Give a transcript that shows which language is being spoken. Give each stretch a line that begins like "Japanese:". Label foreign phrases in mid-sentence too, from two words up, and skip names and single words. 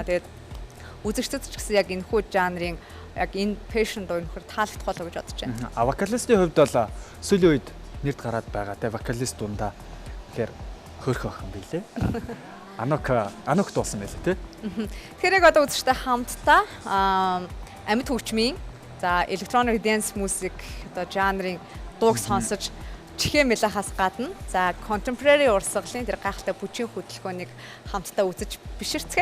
Mongolian: Тэгээд үзэгчдэд ч гэсэн яг энэхүү жанрын яг энэ Passion дуу нөхөр таалагдах болоо гэж бодож байна. Вокалистийн хувьд бол сүүлийн үед нэрд гараад байгаа. Тэ вокалист дундаа тэгэхээр хөөрхөн охин билээ. Анок дуусан байлаа тий. Тэгэхээр яг одоо үзэгчтэй хамтдаа амьд хөгжмийн за
English: electronic dance music
Mongolian: одоо жанрын дууг сонсож чихээ мэлахаас гадна за contemporary урсгалын тэр гайхалтай бүжгийн хөдөлгөөнийг хамтдаа үзэж биширцгээе.